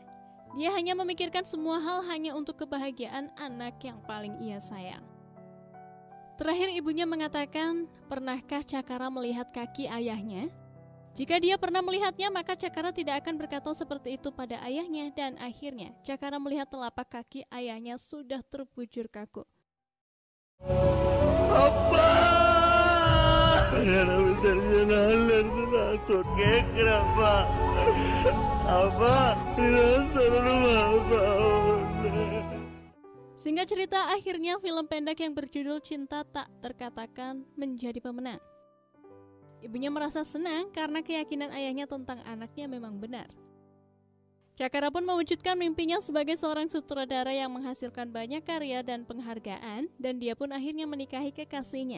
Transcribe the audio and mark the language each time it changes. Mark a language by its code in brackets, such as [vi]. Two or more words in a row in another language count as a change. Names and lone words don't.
[id] Dia hanya memikirkan semua hal hanya untuk kebahagiaan anak yang paling ia sayang. Terakhir ibunya mengatakan, pernahkah Cakara melihat kaki ayahnya? Jika dia pernah melihatnya, maka Cakara tidak akan berkata seperti itu pada ayahnya dan akhirnya Cakara melihat telapak kaki ayahnya sudah terbujur kaku. [ta] அப்பா எனக்கு தெரிஞ்ச நாள்ல இருந்து நான் கேட்கிறேன்ப்பா. அப்பா இதான் சொல்லணுமா அப்பா? [id] Singkat cerita, akhirnya film pendek yang berjudul Cinta Tak Terkatakan menjadi pemenang. Ibunya merasa senang karena keyakinan ayahnya tentang anaknya memang benar. Cakara pun mewujudkan mimpinya sebagai seorang sutradara yang menghasilkan banyak karya dan penghargaan, dan dia pun akhirnya menikahi kekasihnya.